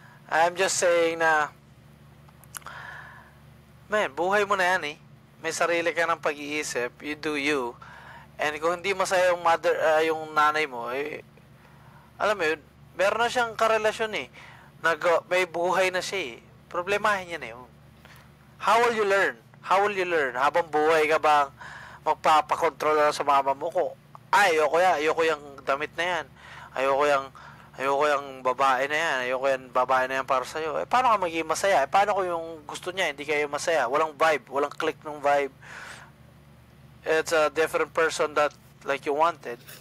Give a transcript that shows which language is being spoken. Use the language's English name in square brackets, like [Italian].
[English] I'm just saying [Filipino] na, man, buhay mo na yan eh. May sarili ka ng pag-iisip. [English] You do you. [Filipino] And kung hindi masaya yung mother, yung nanay mo, eh, alam mo yun, meron na siyang karelasyon eh. May buhay na siya eh. Problemahin niya na yun. [English] How will you learn? [Filipino] How will you learn? Habang buhay ka bang magpapakontrol lang sa mama mo ko? Ayoko yung damit na yan. Ayoko yung babae na yan. Ayoko yung babae na yan para sa'yo. Eh, paano ka magiging masaya? Eh, paano ko yung gusto niya, hindi kayo masaya? Walang vibe. Walang click ng vibe. [English] It's a different person that like you wanted.